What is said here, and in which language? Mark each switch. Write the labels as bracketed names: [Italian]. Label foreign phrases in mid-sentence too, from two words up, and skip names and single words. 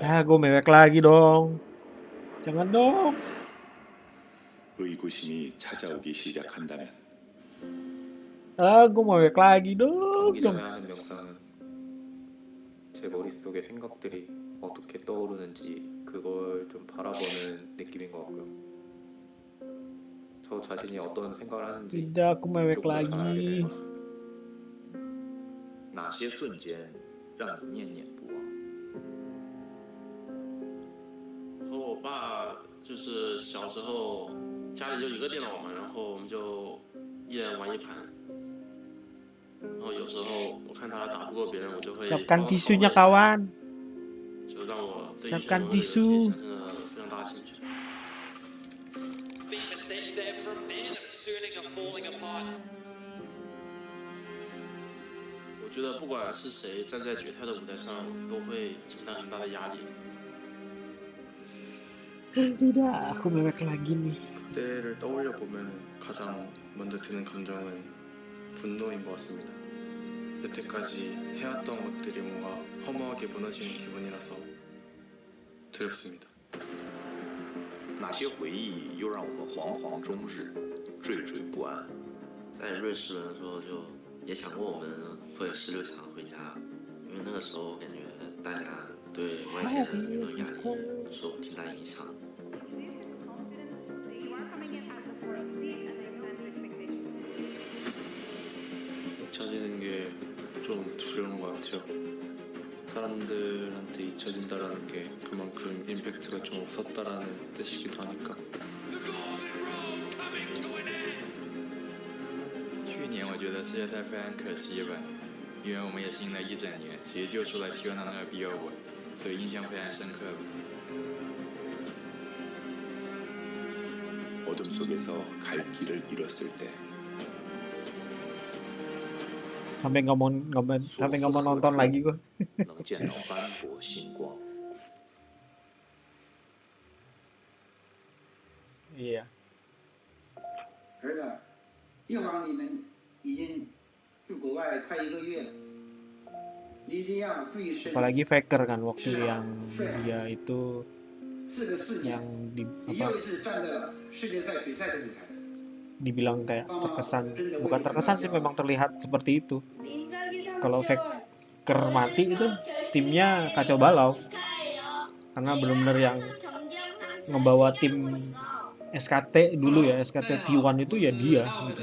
[Indonesian] Ya, gue mewek lagi dong. Jangan dong. [Korean] 의구심이 찾아오기 시작한다면 [Indonesian] Gue mewek lagi dong. [Korean] 경기 전에 하는 명상은 제 머릿속에 생각들이 어떻게 떠오르는지 그걸 좀 바라보는 느낌인 것 같고요. 저 자신이 어떤 생각을 하는지 [Indonesian] Tidak, aku mewek [Korean] 조금 더 잘 알게 되는 [Indonesian] lagi. [Korean] 것 같습니다. [Chinese] 哪些瞬间让你念念不忘？和我爸就是小时候家里就一个电脑嘛，然后我们就一人玩一盘。然后有时候我看他打不过别人，我就会 [Indonesian] Siapkan tisunya kawan. [Chinese] 就让我对于 [Indonesian] Siapkan [Chinese] 这个游戏 [Indonesian] tisu. [Chinese] 产生了非常大的兴趣。 [English] Big mistake there from Ben of Suning are falling apart. [Chinese] 我觉得不管是谁站在决赛的舞台上，都会承担很大的压力。 [Indonesian] Tidak, aku mewek lagi nih. [Korean] 그때를 떠올려 보면 가장 먼저 드는 감정은 분노인 것 같습니다. 여태까지 해왔던 것들이 뭔가 허무하게 무너지는 기분이라서 두렵습니다. [Chinese] 哪些回忆又让我们惶惶终日，惴惴不安？在瑞士人的时候，就也想过我们会16强回家，因为那个时候感觉大家对外界的舆论压力受挺大影响。 [Korean] 잊혀지는 게 좀 두려운 것 같아요. 사람들한테 잊혀진다라는 게 그만큼 임팩트가 좀 없었다라는 뜻이기도 하니까. [Chinese] 去年我觉得世界赛非常可惜吧，因为我们也是赢了一整年，直接就输了T1的那个BO5，所以印象非常深刻。 [Korean] 어둠 속에서 갈 길을 잃었을 때 [Indonesian] Sampai nggak mau nonton lagi gue. [Chinese] 能见到斑驳星光。 [Indonesian] Iya. [Chinese] 儿子，一会儿你们已经去国外快1个月了，你一定要注意身体。 [Indonesian] Apalagi Faker kan waktu yang dia itu [Chinese] 4 个4年， [Indonesian] yang di [Chinese] 你 [Indonesian] apa [Chinese] 又一次站在了世界赛决赛的舞台。 [Indonesian] dibilang kayak terkesan, bukan terkesan sih, memang terlihat seperti itu. Kalau Faker mati itu timnya kacau balau karena benar-benar yang ngebawa tim SKT dulu ya, SKT T1 itu ya dia gitu.